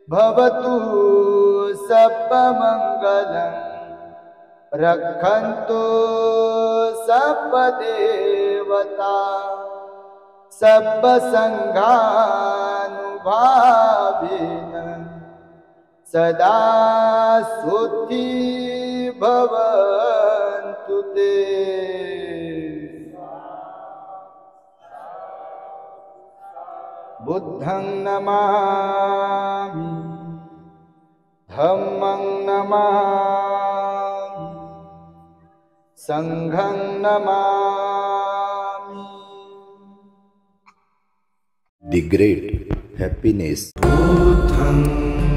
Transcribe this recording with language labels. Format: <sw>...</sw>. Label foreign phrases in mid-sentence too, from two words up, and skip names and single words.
<sa>भवतु सर्वमङ्गलं रक्षन्तु सर्वदेवता सर्वसङ्घानुभावेन सदा सुखी भवन्तु ते।</sa> <pi>बुद्धं नमामि, धम्मं नमामि, संघं नमामि।</pi> <en>The great happiness.</en> <pi>बुद्धं</pi>